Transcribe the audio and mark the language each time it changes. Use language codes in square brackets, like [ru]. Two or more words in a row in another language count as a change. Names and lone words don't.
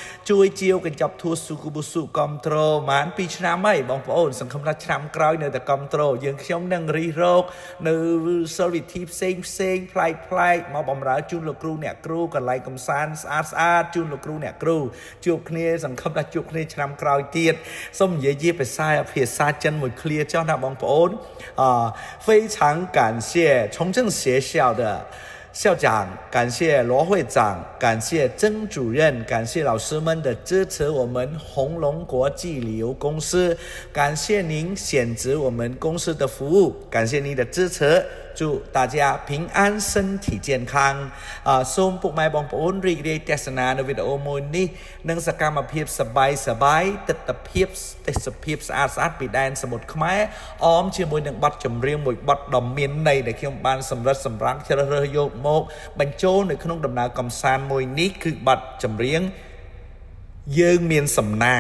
[km] ជួយជាវកញ្ចប់ធួស៊ូគូបុស៊ូកំត្រូលបាន2ឆ្នាំហើយបងប្អូនសង្ឃឹមថាឆ្នាំក្រោយនៅតែកំត្រូលយើងខ្ញុំនឹងរិះរកនៅ សិលវិធីផ្សេងប្លែកមកបម្រើជូនលោកគ្រូអ្នកគ្រូកន្លែងកំសាន្តស្អាតជូនលោកគ្រូអ្នកគ្រូជួ បគ្នាសង្ឃឹមថាជួបគ្នាឆ្នាំក្រោយទៀតសូមនិយាយជាភាសាចិនមួយឃ្លាចុះណាបងប្អូន [zh] 非常感谢崇正学校的校长，感谢罗会长，感谢曾主任，感谢老师们的支持，我们红龙国际旅游公司，感谢您选择我们公司的服务，感谢您的支持。祝大家平安身体健康 [km] សូមពុកម៉ែបងប្អូនរីករាយទស្សនានៅវីដេអូមួយនេះនឹងសកម្មភាពសប្បាយទិដ្ឋភាពទេសភាពស្អាតពីដែនសមុទ្រខ្មែរអមជាមួយនឹង បទចម្រៀងមួយបទដ៏មានន័យដែលខ្ញុំបានសម្រិតសម្រាំងជ្រើសរើសយកមកបញ្ចូលនៅក្នុងដំណើរកម្សាន្តមួយនេះគឺបទចម្រៀងយើងមានសំណាង